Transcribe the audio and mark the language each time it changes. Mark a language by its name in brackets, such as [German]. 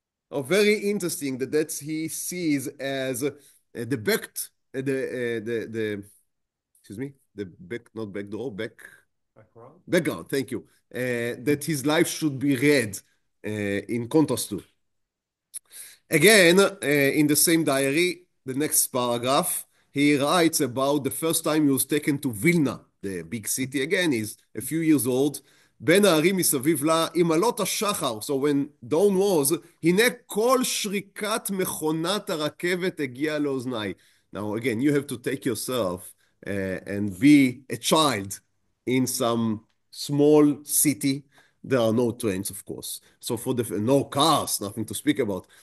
[English] Oh, very interesting that he sees as the background, thank you, that his life should be read in contrast to. Again, in the same diary, the next paragraph, he writes about the first time he was taken to Vilna, the big city. Again, he's a few years old. [Hebrew] בין הערים מסביב לה, עם עלות השחר, [English] so when dawn was, [Hebrew] הנה כל שריקת מכונת הרכבת הגיעה לאוזניי. [English] Now again, you have to take yourself and be a child in some small city. There are no trains, of course. So for no cars, nothing to speak about.